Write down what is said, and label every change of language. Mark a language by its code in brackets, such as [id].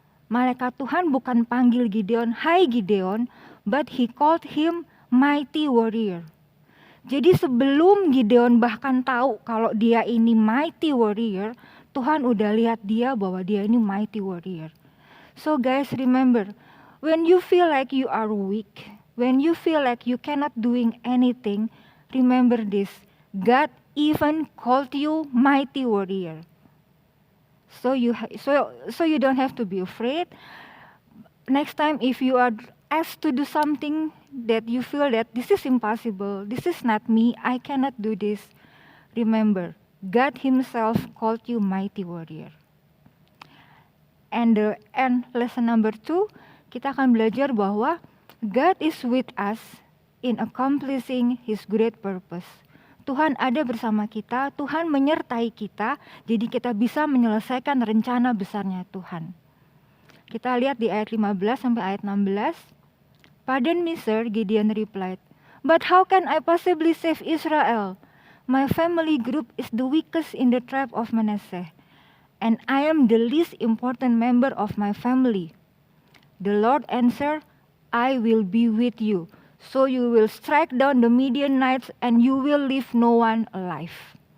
[id] Malaikat Tuhan bukan panggil Gideon, "Hai Gideon," [en] but he called him mighty warrior. [id] Jadi sebelum Gideon bahkan tahu kalau dia ini mighty warrior, Tuhan udah lihat dia bahwa dia ini mighty warrior. [en] So guys, remember, when you feel like you are weak, when you feel like you cannot doing anything, remember this, God even called you mighty warrior. So you don't have to be afraid. Next time if you are asked to do something that you feel that this is impossible, this is not me, I cannot do this, remember, God Himself called you mighty warrior. And lesson number 2, [id] kita akan belajar bahwa [en] God is with us in accomplishing His great purpose. [id] Tuhan ada bersama kita, Tuhan menyertai kita, jadi kita bisa menyelesaikan rencana besarnya Tuhan. Kita lihat di ayat 15 sampai ayat 16. [en] "Pardon me, sir," Gideon replied, "but how can I possibly save Israel? My family group is the weakest in the tribe of Manasseh, and I am the least important member of my family." The Lord answered, "I will be with you, so you will strike down the Midianites and you will leave no one alive."